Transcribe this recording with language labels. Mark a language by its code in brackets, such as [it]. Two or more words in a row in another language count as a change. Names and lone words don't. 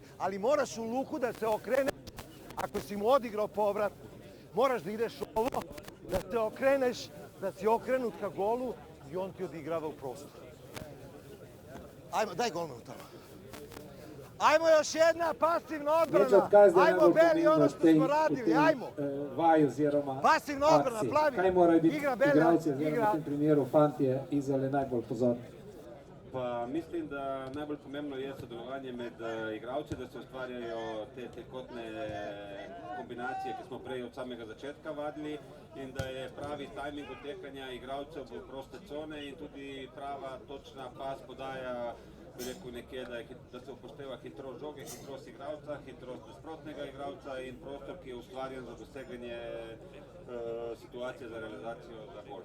[sr] Ali moraš u luku da se okreneš, ako si mu odigrao povratku. Moraš da ideš ovo, da se okreneš, da si okrenut ka golu i on ti odigrava u prostor. Ajmo, daj golmanu tamo. Ajmo još jedna pasivna odbrana. Ajmo, Beli, ono što smo radili. Ajmo. [sl] Vaj oziroma [sr] pasivna odbrana, plavi. [sl] Kaj morajo biti [sr] Igra Beli, [sl] igralci, oziroma [sr] igra. [sl] v tem primeru fantje Izole najbolj pozorni? Pa mislim, da najbolj pomembno je sodelovanje med igralci, da se ustvarjajo te tekotne kombinacije, ki smo prej od samega začetka vadili, in da je pravi tajming utekanja igralcev v proste cone in tudi prava točna pas podaja, bi rekel nekje, da se upošteva hitrost žoge, hitrost igralca, hitrost nasprotnega igralca in prostor, ki je ustvarjen za doseganje situacije za realizacijo za gol.